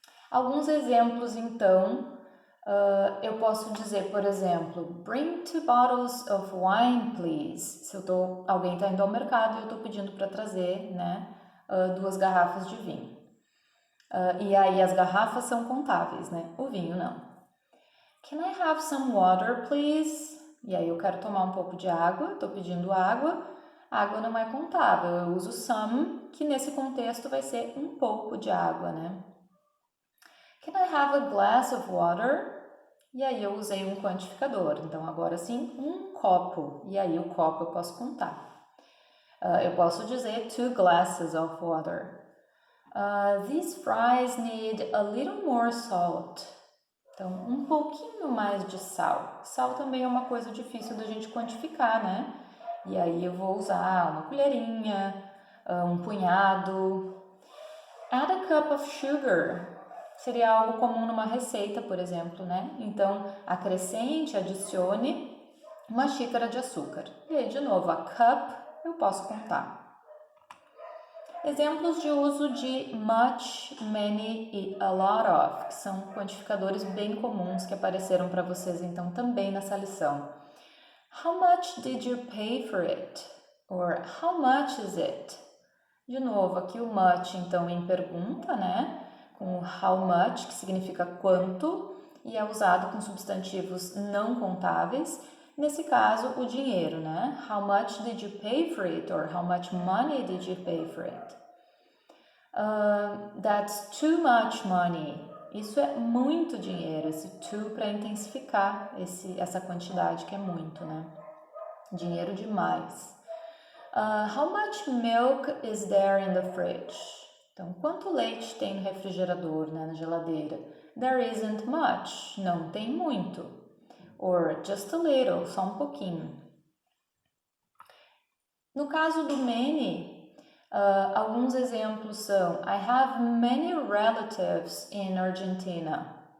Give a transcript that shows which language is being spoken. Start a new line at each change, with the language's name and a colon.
Portuguese: Alguns exemplos, então, eu posso dizer, por exemplo,
English: bring 2 bottles of wine, please.
Portuguese: Se alguém está indo ao mercado e eu estou pedindo para trazer, né, 2 garrafas de vinho. E aí as garrafas são contáveis, né? O vinho não.
English: Can I have some water, please?
Portuguese: E aí eu quero tomar um pouco de água, estou pedindo água. A água não é contável, eu uso some, que nesse contexto vai ser um pouco de água, né?
English: Can I have a glass of water?
Portuguese: E aí eu usei um quantificador, então agora sim, um copo. E aí o copo eu posso contar. Eu posso dizer
English: 2 glasses of water. These fries need a little more salt.
Portuguese: Então, um pouquinho mais de sal. Sal também é uma coisa difícil da gente quantificar, né? E aí eu vou usar uma colherinha, um punhado.
English: Add a cup of sugar.
Portuguese: Seria algo comum numa receita, por exemplo, né? Então, acrescente, adicione uma xícara de açúcar. E aí, de novo, a cup eu posso contar. Exemplos de uso de much, many e a lot of, que são quantificadores bem comuns que apareceram para vocês então também nessa lição.
English: How much did you pay for it? Or how much is it?
Portuguese: De novo, aqui o much então em pergunta, né? Com how much, que significa quanto, e é usado com substantivos não contáveis. Nesse caso, o dinheiro, né?
English: How much did you pay for it? Or how much money did you pay for it? That's too much money.
Portuguese: Isso é muito dinheiro, esse too para intensificar essa quantidade que é muito, né? Dinheiro demais.
English: How much milk is there in the fridge?
Portuguese: Então, quanto leite tem no refrigerador, né, na geladeira?
English: There isn't much.
Portuguese: Não tem muito.
English: Or just a little,
Portuguese: só um pouquinho. No caso do many, alguns exemplos são
English: I have many relatives in Argentina.